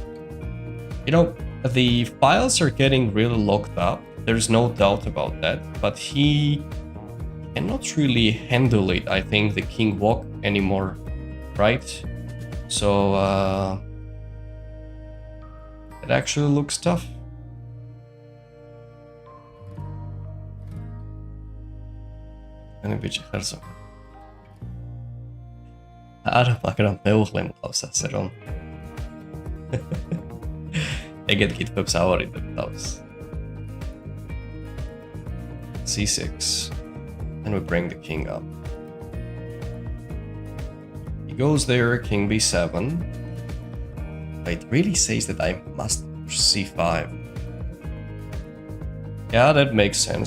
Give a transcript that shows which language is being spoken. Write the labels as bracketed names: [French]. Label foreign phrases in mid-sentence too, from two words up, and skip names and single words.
[English] You know, the files are getting really locked up. There's no doubt about that, but he cannot really handle it. I think the king walk anymore, right? So it actually looks tough. [Georgian] არა, მაგრამ მეუღლე მყავს ასე რომ ეგეთ კითხვებს ავარიდებ თავს. [English] c6, and we bring the king up. He goes there, king b7. It really says that I must push c5. Yeah, that makes sense.